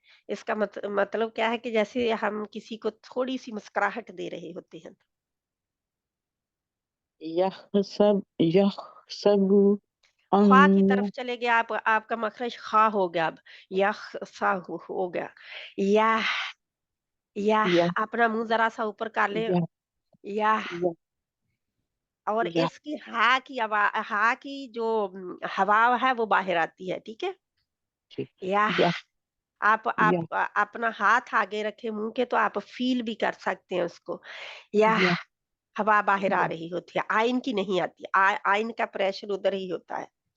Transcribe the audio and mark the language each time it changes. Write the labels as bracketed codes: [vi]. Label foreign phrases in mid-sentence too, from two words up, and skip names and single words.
[hi] इसका मतलब क्या है कि जैसे हम किसी को थोड़ी सी मुस्कुराहट दे रहे होते हैं। [ar] يحسب [hi] ख्वा की [ar] أن [hi] तरफ चले गए आप, आपका मखरज खा हो गया अब। यह सा हो गया। यह यह [ar] يح [hi] अपना मुंह जरा सा ऊपर कर ले। [ar] يح [hi] यह, [ar] يح [hi] और [ar] يح [hi] इसकी हा की जो हवा है वो बाहर आती है, ठीक है। यह [ar] يح [hi] आप [ar] يح [hi] अपना हाथ आगे रखे मुंह के, तो आप फील भी कर सकते हैं उसको। यह [ar] يح [hi] हवा बाहर आ [ar] يح [hi] रही होती है, आइन की नहीं आती। आइन का प्रेशर उधर ही होता है।